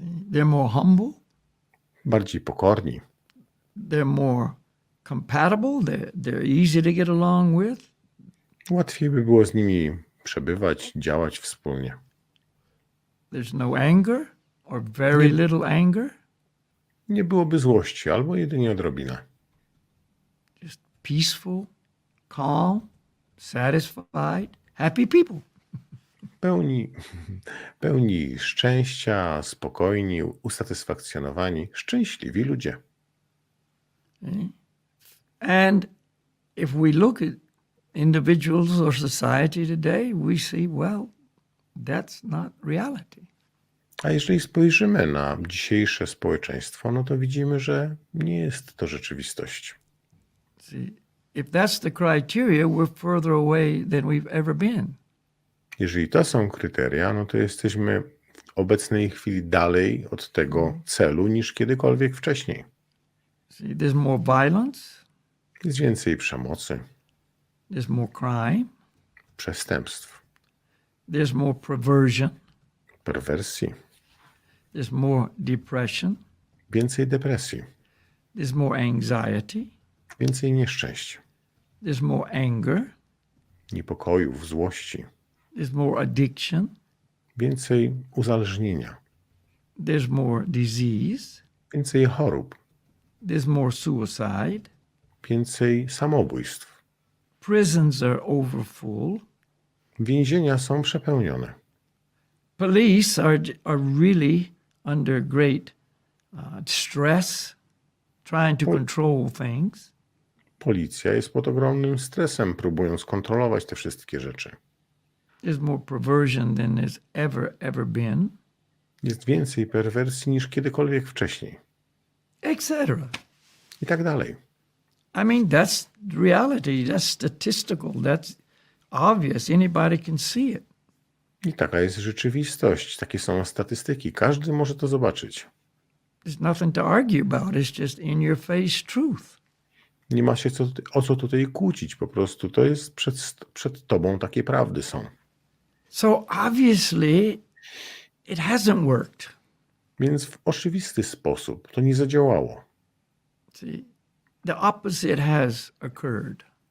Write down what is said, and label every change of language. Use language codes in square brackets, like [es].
[en] They're more humble. [pl] Bardziej pokorni, [en] They're more compatible. They're easy to get along with. [pl] łatwiej by było z nimi przebywać, działać wspólnie. [en] There's no anger or very little anger. [pl] Nie byłoby złości, albo jedynie odrobina. [en] Just peaceful, calm, satisfied, happy people. [pl] Pełni szczęścia, spokojni, usatysfakcjonowani, szczęśliwi ludzie. [en] And if we look at individuals or society today, we see, well, that's not reality. [pl] A jeżeli spojrzymy na dzisiejsze społeczeństwo, no to widzimy, że nie jest to rzeczywistość. [en] See, if that's the criteria, we're further away than we've ever been. [pl] Jeżeli to są kryteria, no to jesteśmy w obecnej chwili dalej od tego celu niż kiedykolwiek wcześniej. [en] See, there's more violence, [pl] Jest więcej przemocy, [en] there's more crime, [pl] przestępstw, [en] there's more perversion, [pl] perwersji, [en] there's more depression, [pl] więcej depresji, [en] there's more anxiety, [pl] więcej nieszczęść, [en] there's more anger, [pl] niepokojów, złości, [en] there's more addiction, [pl] więcej uzależnienia, [en] there's more disease, [pl] więcej chorób, [en] there's more suicide, [pl] więcej samobójstw. [en] prisons are overfull, [pl] Więzienia są przepełnione. [en] police are really under great stress, trying to control things. [pl] Policja jest pod ogromnym stresem, próbując kontrolować te wszystkie rzeczy. [en] There's more perversion than there's ever been, [pl] Jest więcej perwersji niż kiedykolwiek wcześniej. [en] etc. [pl] I tak dalej. [en] I mean, that's reality. That's statistical. That's obvious. Anybody can see it. [pl] I taka jest rzeczywistość. Takie są statystyki. Każdy może to zobaczyć. [en] There's nothing to argue about. It's just in your face truth. [pl] Nie ma się o co tutaj kłócić. Po prostu to jest przed tobą, takie prawdy są. [en] So obviously, it hasn't worked. [pl] Więc w oczywisty sposób to nie zadziałało. [en] See, the opposite has occurred.